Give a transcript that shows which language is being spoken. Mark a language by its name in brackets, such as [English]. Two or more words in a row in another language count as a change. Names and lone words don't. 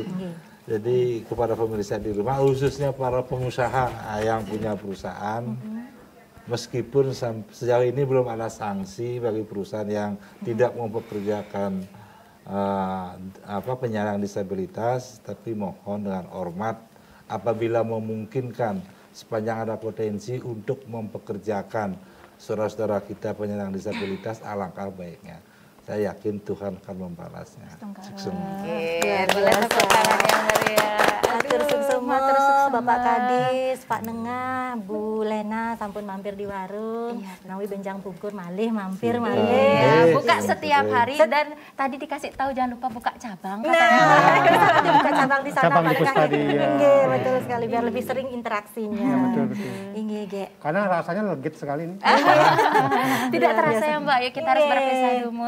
[Indonesian] Jadi kepada pemirsa di rumah, khususnya para pengusaha yang punya perusahaan, meskipun sejauh ini belum ada sanksi bagi perusahaan yang tidak mempekerjakan penyandang disabilitas, tapi mohon dengan hormat apabila memungkinkan sepanjang ada potensi untuk mempekerjakan saudara-saudara kita penyandang disabilitas, alangkah baiknya. Saya yakin Tuhan akan membalasnya. Boleh tepuk tangan yang meriah. Atur semua Bapak Kadis, Pak Nengah, Bu Lena sampun mampir di warung. [Balinese] Nawi benjang pungkur malih mampir malih. [Indonesian] Buka setiap hari dan tadi dikasih tahu jangan lupa buka cabang. Buka cabang di sana. Cabang di Puspadi. Betul sekali biar lebih sering interaksinya. Betul. Karena rasanya legit sekali ini. Tidak terasa ya Mbak, ya kita harus berpisah dulu.